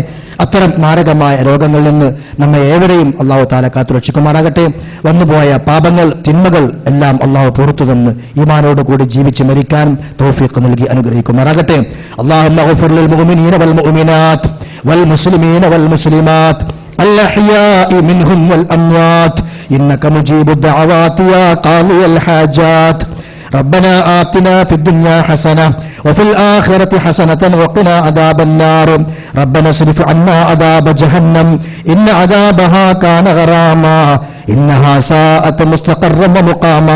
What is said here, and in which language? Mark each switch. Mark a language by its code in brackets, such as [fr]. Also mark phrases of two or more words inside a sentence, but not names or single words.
[ml] അത്തരം മാരകമായ രോഗങ്ങളിൽ നിന്ന് നമ്മെ ഏവരെയും [ar] الله تعالى [ml] കാത്തുരക്ഷിക്കുമാറാകട്ടെ. വന്നുപോയ പാപങ്ങൾ, തിന്മകൾ എല്ലാം അള്ളാഹു പുറത്തു തന്ന് ഈമാനോട് കൂടി ജീവിച്ച് മരിക്കാൻ തൗഫീഖ് നൽകി അനുഗ്രഹിക്കുമാറാകട്ടെ. [ar] اللهم اغفر للمؤمنين والمؤمنات والمسلمين والمسلمات الأحياء منهم والأموات إنك مجيب الدعوات يا قاضي الحاجات. ربنا آتنا في الدنيا حسنة وفي الآخرة حسنة وقنا عذاب النار. ربنا اصرف عنا عذاب جهنم إن عذابها كان غراما إنها ساءت مستقرا ومقاما.